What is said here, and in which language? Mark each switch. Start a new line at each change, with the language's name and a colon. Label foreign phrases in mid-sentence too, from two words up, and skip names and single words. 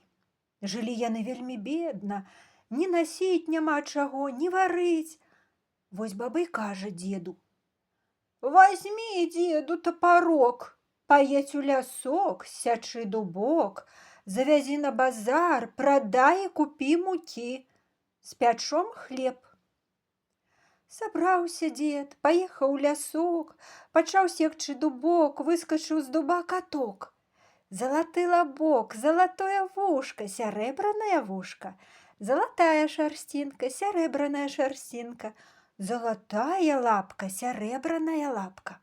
Belarusian: Жылі яны вельмі бедна, ні насіць няма чаго, ні варыць. Вось баба і кажа дзеду: «Возьми, деду, топорок, поедь у лясок, сячы дубок, завязи на базар,
Russian: продай и купи муки,
Belarusian: спячом хлеб». Сабраўся дед, паехаў у лясок, пачаў секчы дубок, выскачыў з дуба каток. Залаты лабок, залатое вушка, сярэбранае вушка, залатая шарсцінка, сярэбраная шарсцінка, залатая лапка, сярэбраная лапка.